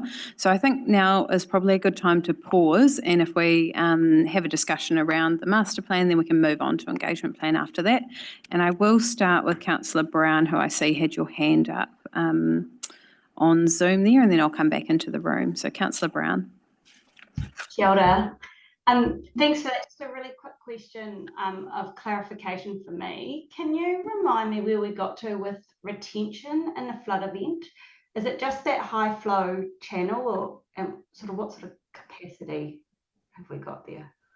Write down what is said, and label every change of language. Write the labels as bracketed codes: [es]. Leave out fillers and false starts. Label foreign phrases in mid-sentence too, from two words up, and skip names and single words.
[en] So I think now is probably a good time to pause, and if we have a discussion around the master plan, then we can move on to engagement plan after that. And I will start with Councillor Brown, who I see had your hand up on Zoom there, and then I'll come back into the room. So Councillor Brown. [mi] Kia ora. [en] Thanks for that. Just a really quick question of clarification for me. Can you remind me where we got to with retention in the flood event? Is it just that high flow channel, or sort of what sort of capacity have we got there?